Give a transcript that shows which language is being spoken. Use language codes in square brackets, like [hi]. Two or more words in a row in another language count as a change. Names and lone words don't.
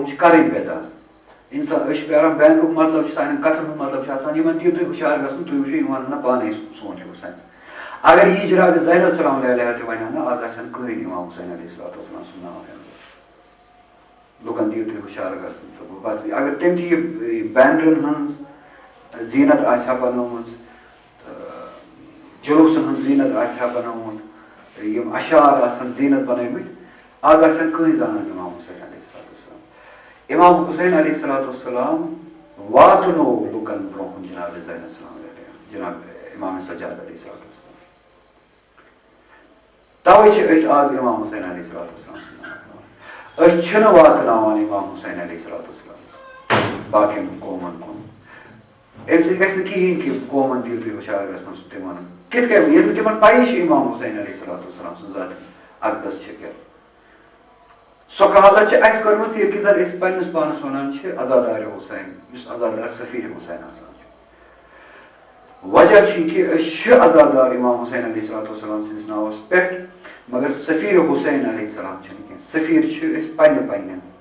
[ks] چھِ کَرٕنۍ بیدار اِنسان أسۍ چھِ پیاران بینرُک مطلب چھُ سانٮ۪ن کَتھن ہُنٛد مطلب چھُ آسان یِمن دِیِو تُہۍ ہُشار گژھُن تُہۍ وٕچھِو یِم وَنن نہ پانے سون چھُ حُسین اگر یی جناب زین [ar] السلام علیہ [ks] تہِ وَنہِ ہا نہ آز آسہِ ہا نہٕ کٕہٕنۍ اِمام حُسین [ar] علیہ الصلوۃ والسلام [ks] سُنٛد ناو ہٮ۪وان لُکن دِیِو تُہۍ ہُشار گژھُن تہٕ بس اگر تٔمۍ تہِ یہِ بینرن ہٕنٛز زیٖنت آسہِ ہا بنٲومٕژ جلوٗسن ہٕنٛز زیٖنت آسہِ ہا بنومُت یِم اشعار آسن زیٖنت بنٲومٕتۍ آز آسہِ ہا کٕہٕنۍ زانان اِمام حُسین [ar] علیہ الصلوۃ والسلام [ks] اِمام حُسین [ar] علیہ الصلوۃ والسلام [ks] واتنوو لُکن برونٛہہ کُن جناب زین [ar] السلام علیہ [ks] جناب امام سجاد [ar] علیہ الصلوۃ والسلام [ks] توے چھِ أسۍ آز اِمام حُسین [ar] علیہ الصلوۃ والسلام [ks] سُنٛد ناو ہٮ۪وان أسۍ چھِنہٕ واتناوان اِمام حُسین [ar] علیہ الصلوۃ والسلام [ks] باقین قومن کُن اَمہِ سۭتۍ گژھِ نہٕ کِہینۍ کہِ قومن دِیِو تُہۍ ہُشار گژھنس تِمن کِتھ کٔنۍ ییٚلہِ نہٕ تِمن پَیی چھِ اِمام حُسین [ar] علیہ الصلوۃ والسلام [ks] سٕنٛز ذات اقدس چھِ کیٛاہ سۄ کہاوت چھِ اَسہِ کٔرمٕژ ییٚلہِ کہِ زن أسۍ پننِس پانس وَنان چھِ عزادارِ حُسین یُس عزادار سفیٖر حُسین آسان چھُ وجہ چھُ یہِ کہِ أسۍ چھِ عزادار اِمام حُسین [ar] علیہ الصلوۃ والسلام [ks] سٕنٛدِس ناوس پٮ۪ٹھ مگر سفیٖر حُسین [ar] علیہ السلام [ks] چھِنہٕ کینٛہہ سفیٖر چھِ أسۍ پننٮ۪ن